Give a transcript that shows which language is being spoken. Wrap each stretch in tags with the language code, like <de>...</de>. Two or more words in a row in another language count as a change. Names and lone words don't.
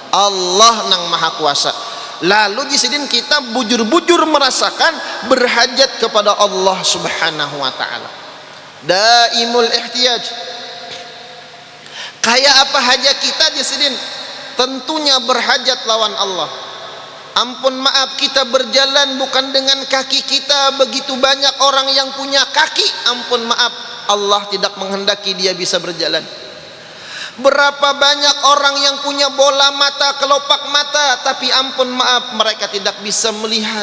<bjn>Allah nang maha kuasa. Lalu jisidin kita bujur-bujur merasakan berhajat kepada Allah</bjn> <ar>سبحانه وتعالى. دائم الاحتياج.</ar> <bjn>Kayak apa hajat kita jisidin? Tentunya berhajat lawan Allah.</bjn> <id>Ampun maaf, kita berjalan bukan dengan kaki kita. Begitu banyak orang yang punya kaki, ampun maaf, Allah tidak menghendaki dia bisa berjalan. Berapa banyak orang yang punya bola mata, kelopak mata, tapi ampun maaf, mereka tidak bisa melihat.</id>